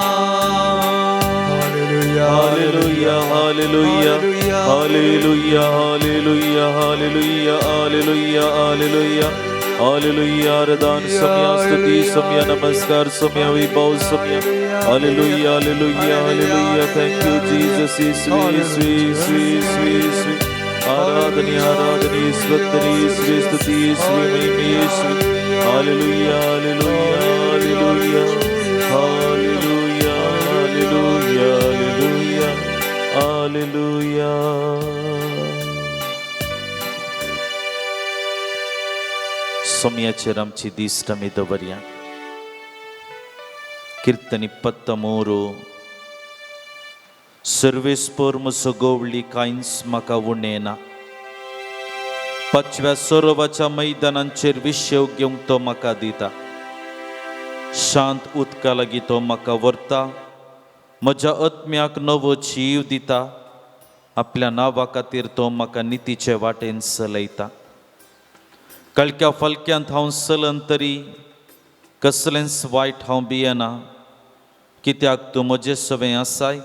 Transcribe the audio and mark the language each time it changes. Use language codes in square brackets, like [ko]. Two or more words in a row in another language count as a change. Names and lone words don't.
[kok] हालेलुया हालेलुया हालेलुया हालेलुया हालेलुया हालेलुया हालेलुया हालेलुया आराधना सम्या स्तुति सम्या नमस्कार सम्या विभव सम्या हालेलुया हालेलुया हालेलुया [en] thank you Jesus [kok] ईश्वी आराधनी आराधनी स्तुति स्तुति ईश्वी हालेलुया हालेलुया हालेलुया हालेलुया हालेलुया हालेलुया हालेलुया ಸೌಮ್ಯಾಚೆ ರಂಚಿ ದೀಷ್ಟಮಿದವರ್ಯ कीर्तन 23 सर्वेस्पर म्हजो गोवळी कांयच म्हाका उणेना 5व्या सरोवाच्या मैदानांचेर विशेव घेवंक तो म्हाका दिता शांत उदका लागीं तो म्हाका व्हरता म्हज्या आत्म्याक नवो जीव दिता आपल्या नांवा खातीर तो म्हाका नितीचे वाटेन चलयता कळक्या फलक्यांत हांव चलन तरी कसलेंच वायट हांव भियेना कित्याक तूं म्हजें सवें आसाय